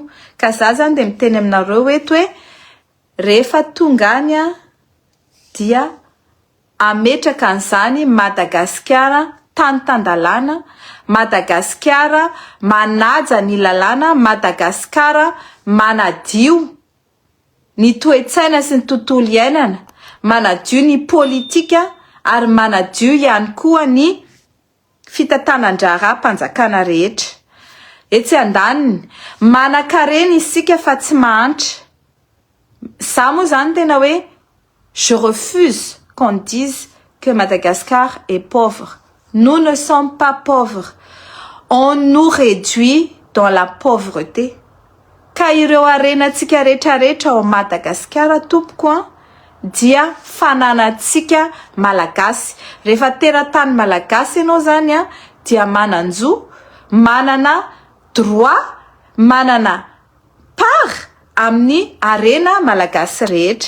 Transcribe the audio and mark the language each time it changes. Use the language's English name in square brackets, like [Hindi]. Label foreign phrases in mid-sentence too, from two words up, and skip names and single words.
[Malagasy] Ka za zany de miteny aminareo eto hoe rehefa tonga any dia ametraka an'izany Madagasikara tany tandalana, Madagasikara manaja ny lalàna, Madagasikara manadio ny toe-tsaina sy ny tontolo iainana, manadio ny politika ary manadio ihany koa ny fitantanan-draharaha mpanjakana rehetra. Etsy andaniny manan-karena isika fa tsy mahantra. Za moa zany tena hoe [French] je refuse qu'on dise que Madagascar est pauvre. Nous ne sommes pas pauvres. On nous réduit dans la pauvreté. [Malagasy] Ka ireo arenantsika rehetrarehetra ao Madagascar tompoko dia fananantsika malagasy. Rehefa teratany malagasy ianao zany dia mananjo, manana droit, manana part amin'ny arena malagasy rehetra.